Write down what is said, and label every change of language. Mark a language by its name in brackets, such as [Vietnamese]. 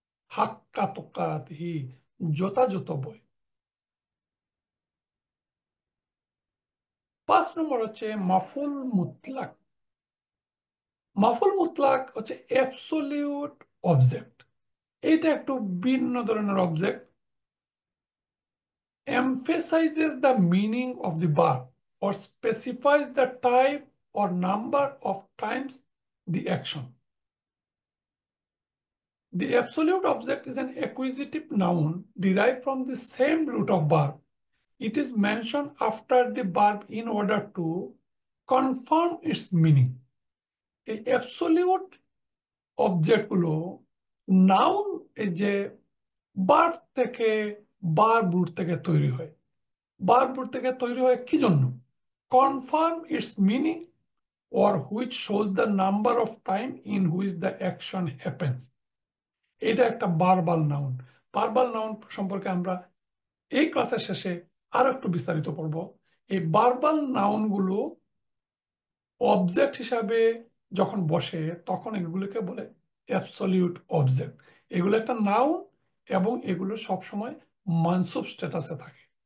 [Arabic] হাক্কা তুকাতিহি, [Bangla] যথাযথ ভয়। 5 নম্বর হচ্ছে মাফুল মুতলাক। মাফুল মুতলাক হচ্ছে অ্যাবসলিউট অবজেক্ট। এটা একটু ভিন্ন ধরনের object. [English] Emphasizes the meaning of the verb or specifies the type or number of times the action. The absolute object is an acquisitive noun derived from the same root of verb. It is mentioned after the verb in order to confirm its meaning. [Bangla] এই absolute অবজেক্টগুলো noun, এই যে verb থেকে, verb root থেকে তৈরি হয়। Verb root থেকে তৈরি হয় কি জন্য? [English] Confirm its meaning, or which shows the number of time in which the action happens. [Bangla] এটা একটা ভার্বাল নাউন। ভার্বাল নাউন সম্পর্কে আমরা এই ক্লাসের শেষে আরো একটু বিস্তারিত পড়ব। এই ভার্বাল নাউনগুলো অবজেক্ট হিসাবে যখন বসে তখন এগুলোকে বলে অ্যাবসলিউট অবজেক্ট। এগুলো একটা নাউন এবং এগুলো সবসময় মানসুব স্ট্যাটাসে থাকে।